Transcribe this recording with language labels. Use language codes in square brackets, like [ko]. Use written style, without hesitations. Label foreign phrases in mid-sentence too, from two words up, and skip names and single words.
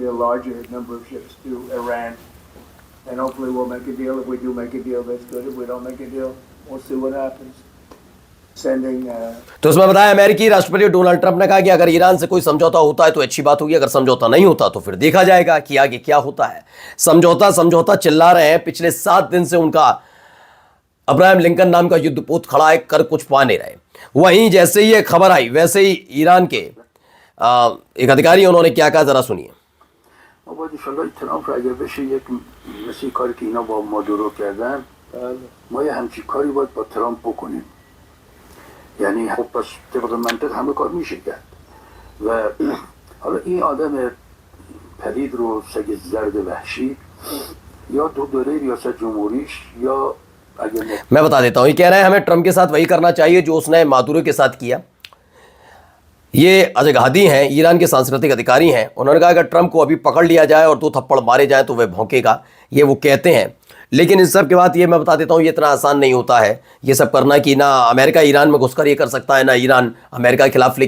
[hi] तो उसमें बताया अमेरिकी राष्ट्रपति डोनाल्ड ट्रंप ने कहा कि अगर ईरान से कोई समझौता होता है तो अच्छी बात होगी, अगर समझौता नहीं होता तो फिर देखा जाएगा कि आगे क्या होता है। समझौता चिल्ला रहे हैं, पिछले 7 दिन से उनका अब्राहम लिंकन नाम का युद्धपोत खड़ा है, कर कुछ पा नहीं रहे। वहीं जैसे ही ये खबर आई वैसे ही ईरान के एक अधिकारी उन्होंने क्या कहा, जरा सुनिए। [fa] یعنی خب پس طبق منطق همه کار میشه کرد و حالا این آدم پلید رو سگ زرد وحشی یا دو دوره ریاست جمهوریش یا [hi] मैं बता देता हूं, ये कह रहे हैं हमें ट्रंप के साथ वही करना चाहिए जो उसने मादुरो के साथ किया। ये अजगहादी हैं, ईरान के सांस्कृतिक अधिकारी हैं। उन्होंने कहा अगर ट्रंप को अभी पकड़ लिया जाए और 2 थप्पड़ मारे जाए तो वह भौंकेगा, ये वो कहते हैं। लेकिन इस सब के बाद ये मैं बता देता हूँ, ये इतना आसान नहीं होता है ये सब करना कि ना अमेरिका ईरान में घुसकर ये कर सकता है ना ईरान अमेरिका के खिलाफ।